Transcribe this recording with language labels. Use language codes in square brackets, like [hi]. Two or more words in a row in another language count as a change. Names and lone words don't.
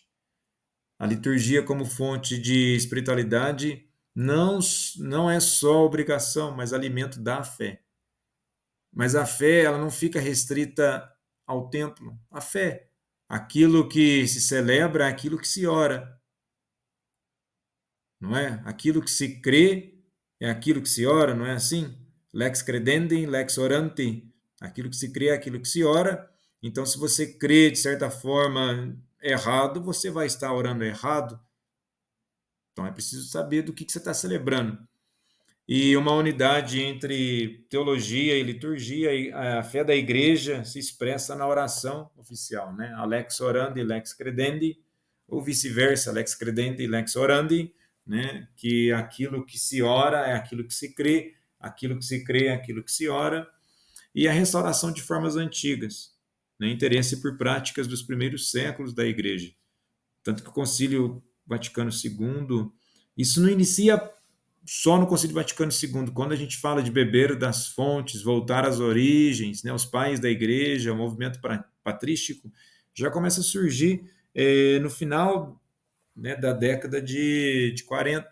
[pt] A liturgia como fonte de espiritualidade não é só obrigação, mas alimento da fé. Mas a fé, ela não fica restrita ao templo. A fé, aquilo que se celebra, é aquilo que se ora. Não é? Aquilo que se crê é aquilo que se ora, não é assim? [la] Lex credendi, lex orandi. [pt] Aquilo que se crê é aquilo que se ora. Então, se você crê de certa forma errado, você vai estar orando errado. Então, é preciso saber do que você está celebrando. E uma unidade entre teologia e liturgia, e a fé da igreja se expressa na oração oficial, né? [la] A lex orandi, lex credendi, ou vice-versa, lex credendi, lex orandi, [pt] né? Que aquilo que se ora é aquilo que se crê, aquilo que se crê é aquilo que se ora, e a restauração de formas antigas, né? Interesse por práticas dos primeiros séculos da igreja. Tanto que o Concílio Vaticano II, isso não inicia só no Concílio Vaticano II, quando a gente fala de beber das fontes, voltar às origens, né, os pais da igreja, o movimento patrístico, já começa a surgir no final, né, da década de 40.